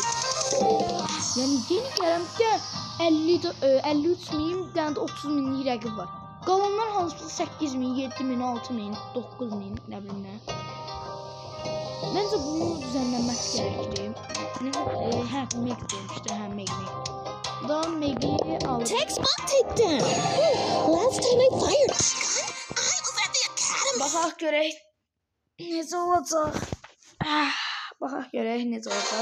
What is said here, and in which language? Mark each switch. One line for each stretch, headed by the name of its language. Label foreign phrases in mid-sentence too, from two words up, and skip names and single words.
Azerbaijani: Yəni yeni gələn 53 min, bir dənə də 30 minlik rəqib var. Qalanlar hansı 8 min, 7 min, 6 min, 9 min, nə bilim nə. Məncə bunun düzənlənməsi gərəkdir. Hə, Meg demişdi, hə, Meg. Daha Meg'i aldım.
English: Tech spot takedown. Last time I fired a gun, I was at the academy.
Azerbaijani: Baxaq görək necə olacaq. Baxaq görək necə olacaq.